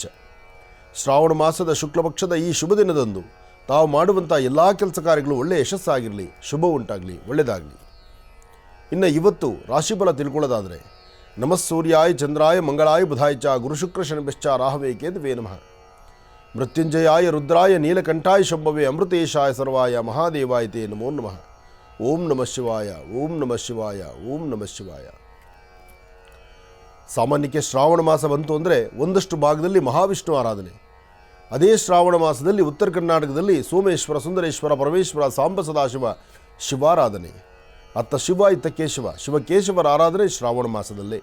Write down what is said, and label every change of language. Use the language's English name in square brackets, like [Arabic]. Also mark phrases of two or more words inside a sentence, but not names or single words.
[Kannada] ಶ್ರಾವಣ ಮಾಸದ ಶುಕ್ಲಪಕ್ಷದ ಈ ಶುಭ ದಿನದಂದು ತಾವು ಮಾಡುವಂಥ ಎಲ್ಲ ಕೆಲಸ ಕಾರ್ಯಗಳು ಒಳ್ಳೆಯ ಯಶಸ್ಸಾಗಿರಲಿ, ಶುಭ ಉಂಟಾಗಲಿ, ಒಳ್ಳೆಯದಾಗಲಿ. ಇನ್ನು ಇವತ್ತು ರಾಶಿಫಲ ತಿಳ್ಕೊಳ್ಳೋದಾದರೆ, [Sanskrit] ನಮಃ ಸೂರ್ಯಾಯ ಚಂದ್ರಾಯ ಮಂಗಳಾಯ ಬುಧಾಯ ಚ ಗುರುಶುಕ್ರ ಶನಿಶ್ಚ ರಾಹವೇ ಕೇತುವೇ ನಮಃ. ಮೃತ್ಯುಂಜಯಾಯ ರುದ್ರಾಯ ನೀಲಕಂಠಾಯ ಶಂಭವೇ ಅಮೃತೇಶಾಯ ಸರ್ವಾಯ ಮಹಾದೇವಾಯ ತೇ ನಮೋ ನಮಃ. ಓಂ ನಮಃ ಶಿವಾಯ, ಓಂ ನಮಃ ಶಿವಾಯ, ಓಂ ನಮಃ ಶಿವಾಯ. [Kannada] ಸಾಮಾನ್ಯಕ್ಕೆ ಶ್ರಾವಣ ಮಾಸ ಬಂತು ಅಂದರೆ ಒಂದಷ್ಟು ಭಾಗದಲ್ಲಿ ಮಹಾವಿಷ್ಣು ಆರಾಧನೆ. ಅದೇ ಶ್ರಾವಣ ಮಾಸದಲ್ಲಿ ಉತ್ತರ ಕರ್ನಾಟಕದಲ್ಲಿ ಸೋಮೇಶ್ವರ, ಸುಂದರೇಶ್ವರ, ಪರಮೇಶ್ವರ, ಸಾಂಬ ಸದಾಶಿವ ಶಿವಾರಾಧನೆ. ಅತ್ತ ಶಿವ ಇತ್ತ ಕೇಶವ, ಶಿವಕೇಶವರ ಆರಾಧನೆ ಶ್ರಾವಣ ಮಾಸದಲ್ಲೇ.